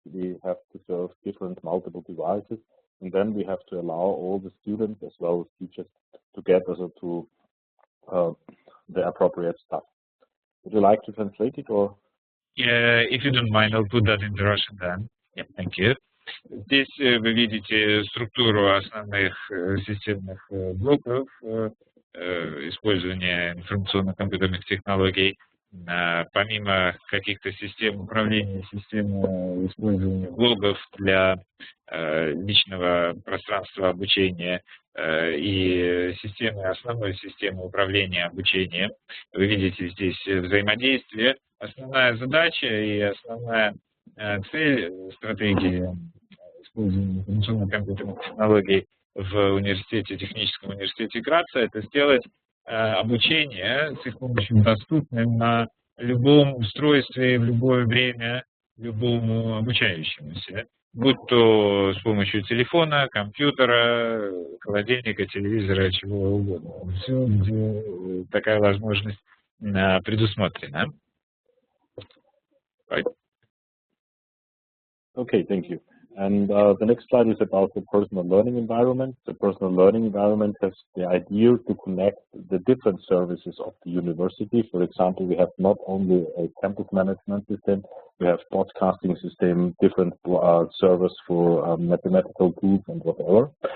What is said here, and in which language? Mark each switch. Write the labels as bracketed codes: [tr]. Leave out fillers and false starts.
[en] We have to serve different multiple devices, and then we have to allow all the students as well as teachers to get also to the appropriate stuff. Would you like to translate it, or? Yeah, if you don't mind, I'll put that into Russian then. Yeah, thank you. [ru] Здесь вы видите структуру основных системных блоков использования информационно-компьютерных технологий. Помимо каких-то систем управления, системы использования блогов для личного пространства обучения и основной системы управления обучением, вы видите здесь взаимодействие. Основная задача и основная цель стратегии использования информационно-компьютерных технологий в университете, техническом университете Граца, это сделать обучение с их помощью доступным на любом устройстве, в любое время, любому обучающемуся, будь то с помощью телефона, компьютера, холодильника, телевизора, чего угодно. Все, где такая возможность предусмотрена. [en] Right. Okay, thank you. And the next slide is about the personal learning environment. The personal learning environment has the idea to connect the different services of the university. For example, we have not only a campus management system, we have podcasting system, different servers for mathematical tools and whatever.